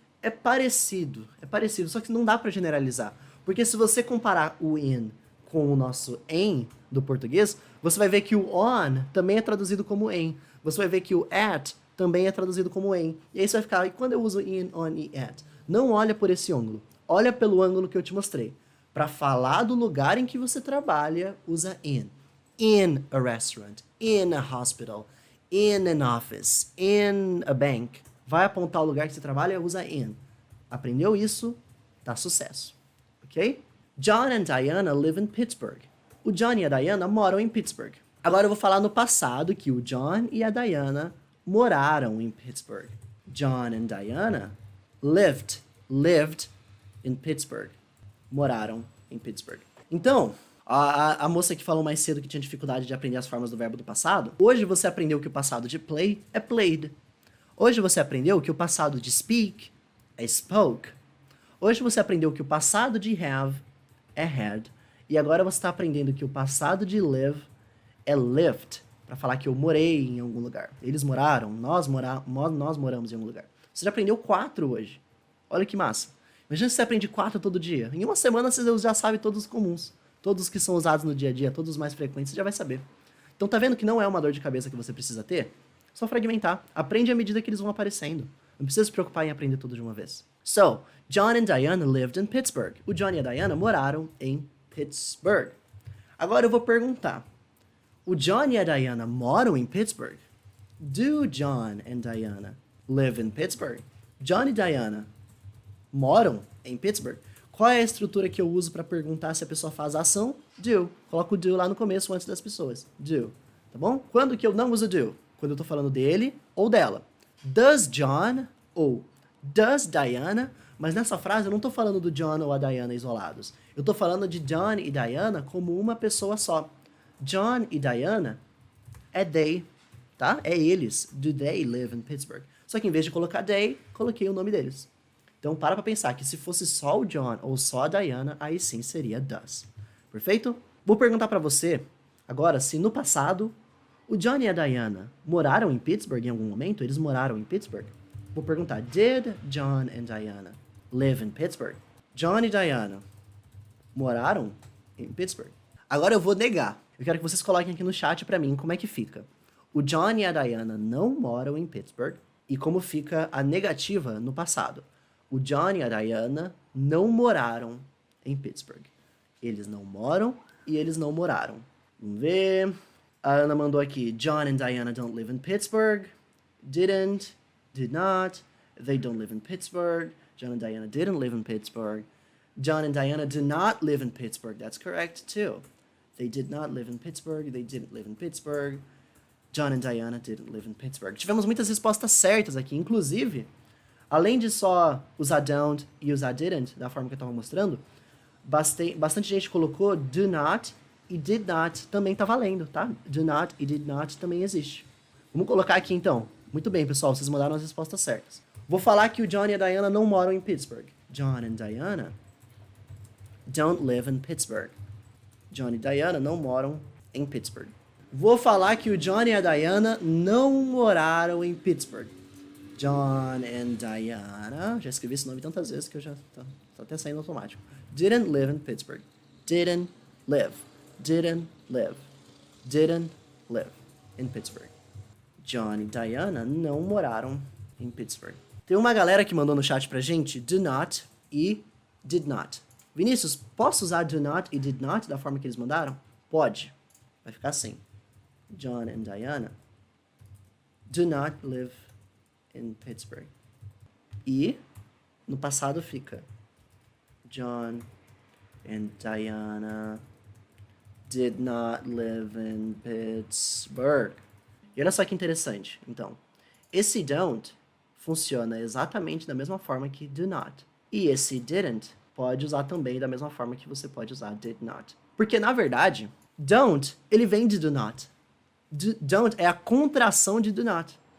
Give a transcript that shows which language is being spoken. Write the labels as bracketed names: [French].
[Portuguese] É parecido, só que não dá para generalizar. Porque se você comparar o in com o nosso em do português, você vai ver que o on também é traduzido como em. Você vai ver que o at também é traduzido como em. E aí você vai ficar, e quando eu uso in, on e at? Não olha por esse ângulo. Olha pelo ângulo que eu te mostrei. Para falar do lugar em que você trabalha, usa in. [English] In a restaurant, in a hospital, in an office, in a bank. [Portuguese] Vai apontar o lugar que você trabalha, usa in. Aprendeu isso? Tá sucesso. Ok? [English] John and Diana live in Pittsburgh. [Portuguese] O John e a Diana moram em Pittsburgh. Agora eu vou falar no passado que o John e a Diana moraram em Pittsburgh. [English] John and Diana lived in Pittsburgh. [Portuguese] Moraram em Pittsburgh. Então, a moça que falou mais cedo que tinha dificuldade de aprender as formas do verbo do passado, hoje você aprendeu que o passado de play é played. Hoje você aprendeu que o passado de speak é spoke. Hoje você aprendeu que o passado de have é had. E agora você está aprendendo que o passado de live é lived. Para falar que eu morei em algum lugar. Eles moraram, nós moramos em algum lugar. Você já aprendeu 4 hoje. Olha que massa. Imagina se você aprende 4 todo dia. Em uma semana você já sabe todos os comuns. Todos os que são usados no dia a dia, todos os mais frequentes, você já vai saber. Então tá vendo que não é uma dor de cabeça que você precisa ter? Só fragmentar. Aprende à medida que eles vão aparecendo. Não precisa se preocupar em aprender tudo de uma vez. [English] So, John and Diana lived in Pittsburgh. [Portuguese] O John e a Diana moraram em Pittsburgh. Agora eu vou perguntar. O John e a Diana moram em Pittsburgh? [English] Do John and Diana live in Pittsburgh? [Portuguese] John e Diana moram em Pittsburgh? Qual é a estrutura que eu uso para perguntar se a pessoa faz a ação? Do. Coloco o do lá no começo antes das pessoas. Do. Tá bom? Quando que eu não uso do? Quando eu tô falando dele ou dela. Does John ou does Diana? Mas nessa frase eu não tô falando do John ou a Diana isolados. Eu tô falando de John e Diana como uma pessoa só. John e Diana é they, tá? É eles. [English] Do they live in Pittsburgh? [Portuguese] Só que em vez de colocar they, coloquei o nome deles. Então para pra pensar que se fosse só o John ou só a Diana, aí sim seria does. Perfeito? Vou perguntar pra você agora se no passado o John e a Diana moraram em Pittsburgh em algum momento? Eles moraram em Pittsburgh? Vou perguntar, [English] did John and Diana live in Pittsburgh? [Portuguese] John e Diana moraram em Pittsburgh? Agora eu vou negar. Eu quero que vocês coloquem aqui no chat pra mim como é que fica. O John e a Diana não moram em Pittsburgh e como fica a negativa no passado. O John e a Diana não moraram em Pittsburgh. Eles não moram e eles não moraram. Vamos ver. A Ana mandou aqui. [English] John and Diana don't live in Pittsburgh. Didn't. Did not. They don't live in Pittsburgh. John and Diana didn't live in Pittsburgh. John and Diana do not live in Pittsburgh. That's correct too. They did not live in Pittsburgh. They didn't live in Pittsburgh. John and Diana didn't live in Pittsburgh. [Portuguese] Tivemos muitas respostas certas aqui. Inclusive, além de só usar don't e usar didn't, da forma que eu estava mostrando, bastante gente colocou do not e did not também tá valendo, tá? Do not e did not também existe. Vamos colocar aqui então. Muito bem, pessoal, vocês mandaram as respostas certas. Vou falar que o John e a Diana não moram em Pittsburgh. [English] John and Diana don't live in Pittsburgh. [Portuguese] John e Diana não moram em Pittsburgh. Vou falar que o John e a Diana não moraram em Pittsburgh. John and Diana, já escrevi esse nome tantas vezes que eu já tá até saindo automático. [English] Didn't live in Pittsburgh. Didn't live. Didn't live. Didn't live in Pittsburgh. [Portuguese] John e Diana não moraram em Pittsburgh. Tem uma galera que mandou no chat pra gente do not e did not. Vinícius, posso usar do not e did not da forma que eles mandaram? Pode. Vai ficar assim. [English] John and Diana do not live in Pittsburgh. [Portuguese] E no passado fica [English] John and Diana did not live in Pittsburgh. [Portuguese] E olha só que interessante. Então, esse don't funciona exatamente da mesma forma que do not. E esse didn't pode usar também da mesma forma que você pode usar did not. Porque, na verdade, don't, ele vem de do not. Don't é a contração de do not.